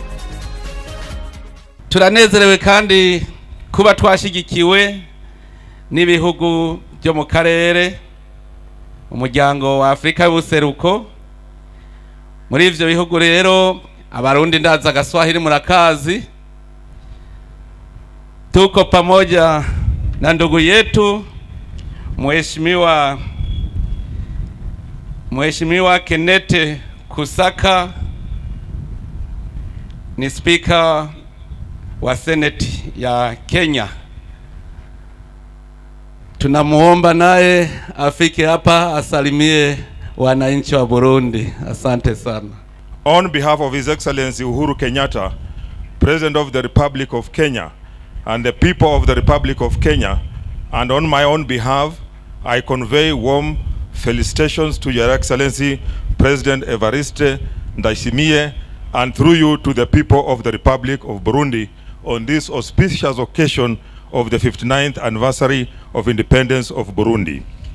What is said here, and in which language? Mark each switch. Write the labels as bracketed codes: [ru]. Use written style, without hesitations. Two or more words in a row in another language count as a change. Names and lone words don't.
[rn] Turanezerewe kandi kuba twashigikiwe n'ibihugu byo mu karere, umuryango wa Afrika y'ubuseruko. Muri ivyo bihugu rero abarundi ndaza Gaswahili murakazi. [sw] Tuko pamoja na ndugu yetu Mheshimiwa Kenneth Kusaka, ni speaker wa Senate ya Kenya. Tunamuomba naye afike hapa asalimie wananchi wa Burundi. Asante sana. [en] On behalf of His Excellency Uhuru Kenyatta, President of the Republic of Kenya, and the people of the Republic of Kenya, and on my own behalf, I convey warm felicitations to Your Excellency President Evariste Ndayishimiye, and through you to the people of the Republic of Burundi on this auspicious occasion of the 59th anniversary of independence of Burundi.